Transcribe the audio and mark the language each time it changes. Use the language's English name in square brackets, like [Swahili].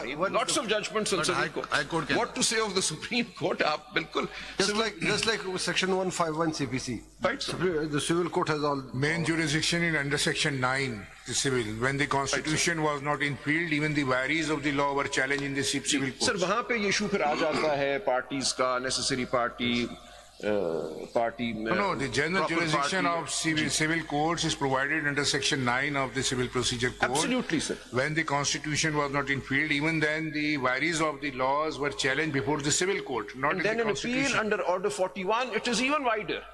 [English] Lots of judgments on civil court. What to say of the Supreme Court? Just like Section 151 CPC. Right, the civil court has all... Main jurisdiction in under Section 9, the civil. When the constitution was not in field, even the varies of the law were challenged in the civil court. [Urdu] Sir, वहाँ पे ये issue फिर आ जाता है parties का, [English] necessary party, No, the general jurisdiction of civil courts is provided under Section 9 of the Civil Procedure Code. Absolutely, sir. When the constitution was not in field, even then the varies of the laws were challenged before the civil court, not in the constitution. And then an appeal under Order 41, it is even wider.